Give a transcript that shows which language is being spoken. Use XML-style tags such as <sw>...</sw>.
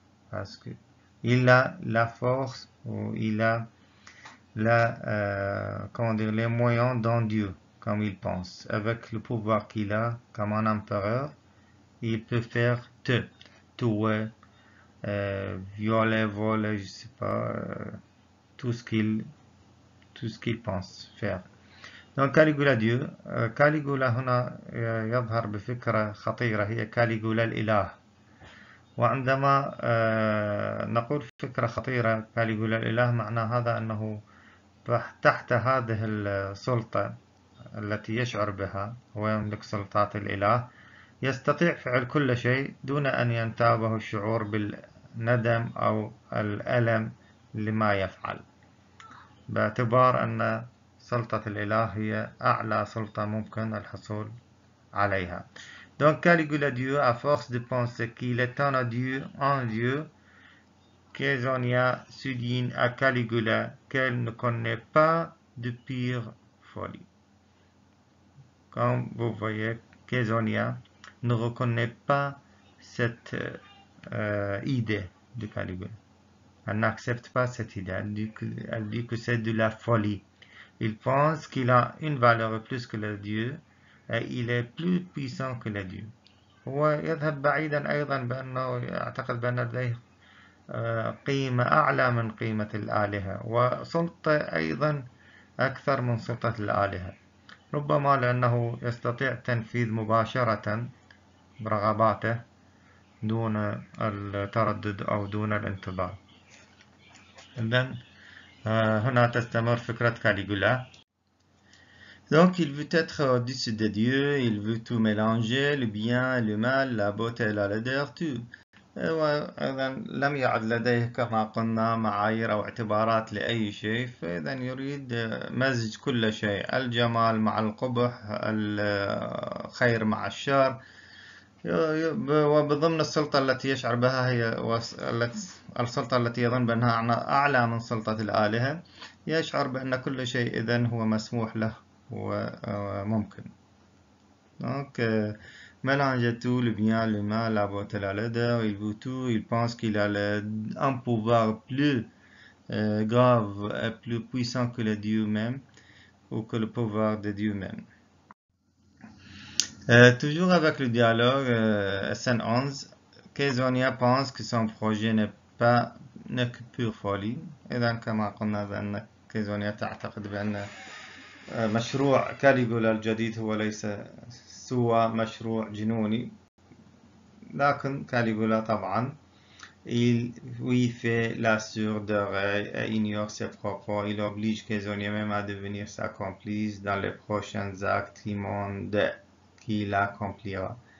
<fr>Parce que il a la force, ou il a les moyens dans Dieu, comme il pense. Avec le pouvoir qu'il a comme un empereur, il peut faire tout. Tuer, violer, voler, je sais pas, tout ce qu'il pense faire.</fr> <ar>Donc كاليغولا ديو كاليغولا هنا يظهر بفكرة خطيرة هي كاليغولا الإله. وعندما نقول فكرة خطيرة كاليغولا الإله معنى هذا أنه تحت هذه السلطة التي يشعر بها هو يملك سلطات الإله يستطيع فعل كل شيء دون أن ينتابه الشعور بالندم أو الألم لما يفعل باعتبار أن سلطة الإله هي أعلى سلطة ممكن الحصول عليها.</ar> <fr>Donc Caligula Dieu, à force de penser qu'il est un Dieu, Caesonia souligne à Caligula qu'elle ne connaît pas de pire folie. Comme vous voyez, Caesonia ne reconnaît pas cette idée de Caligula. Elle n'accepte pas cette idée. Elle dit que c'est de la folie. Il pense qu'il a une valeur plus que le Dieu et il est plus puissant que le Dieu.</fr> <ar>هو يذهب بعيدا أيضا بأنه يعتقد بأن لديه قيمة أعلى من قيمة الآلهة وسلطة أيضا أكثر من سلطة الآلهة ربما لأنه يستطيع تنفيذ مباشرة برغباته دون التردد أو دون الانتظار. إذن هنا تستمر فكرة كاليغولا.</ar> <fr>Donc il veut être au-dessus de Dieu, il veut tout mélanger, le bien, le mal, la beauté, la laideur, tout.</fr> <ar>وإذا لم يعد لديه كما قلنا معايير أو اعتبارات لأي شيء فإذا يريد مزج كل شيء الجمال مع القبح الخير مع الشر وبضمن السلطة التي يشعر بها هي السلطة التي يظن بأنها أعلى من سلطة الآلهة يشعر بأن كل شيء إذن هو مسموح له وممكن.</ar> <fr>Donc mélange tout, le bien, le mal, la beauté, la laideur, il veut tout, il pense qu'il a un pouvoir plus grave et plus puissant que le Dieu même ou que le pouvoir de Dieu même. Toujours avec le dialogue, scène 11, Caesonia pense que son projet n'est que pure folie.</fr> <ar>إذا كما قلنا بأن كايزونيا تعتقد بأن مشروع كاليغولا الجديد هو ليس سوى مشروع جنوني. لكن كاليغولا طبعا</ar> <fr>il fait la sourderie et ignore ses propos. Il oblige Caesonia même à devenir sa complice dans les prochains actes immondes qu'il accomplira.</fr>